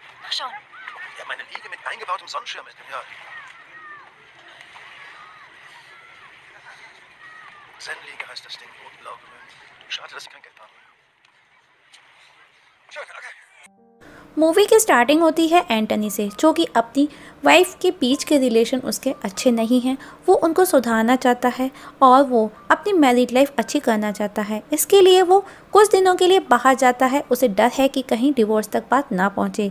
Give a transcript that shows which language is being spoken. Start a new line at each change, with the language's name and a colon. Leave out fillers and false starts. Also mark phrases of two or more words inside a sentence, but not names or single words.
German: schon. Ja, meine Liege mit eingebautem Sonnenschirm ist, ja. Zen-Liege heißt das Ding, rot-blau gemüllt. Schade, dass ich kein Geld habe. Schön, okay.
Hindi: मूवी की स्टार्टिंग होती है एंटनी से, जो कि अपनी वाइफ के बीच के रिलेशन उसके अच्छे नहीं हैं। वो उनको सुधारना चाहता है और वो अपनी
English: married life
Hindi: अच्छी करना चाहता है। इसके लिए वो कुछ दिनों के लिए बाहर जाता है। उसे डर है कि कहीं डिवोर्स तक बात ना पहुंचे।